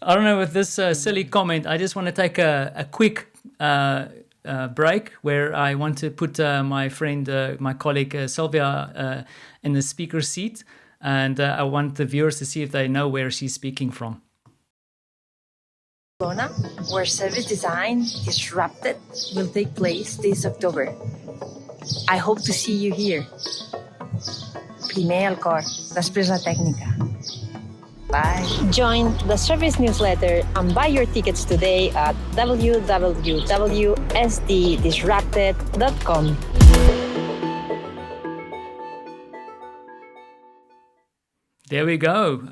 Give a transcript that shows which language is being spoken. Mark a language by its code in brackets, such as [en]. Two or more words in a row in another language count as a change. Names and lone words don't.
[en] I don't know, with this silly comment, I just want to take a quick break where I want to put my friend, my colleague Sylvia, in the speaker seat, and I want the viewers to see if they know where she's speaking from. Barcelona, where service design disrupted will take place this October. I hope to see you here. [ca] Primer al cor, després la tècnica. [en] Bye. Join the service newsletter and buy your tickets today at www.sddisrupted.com. There we go.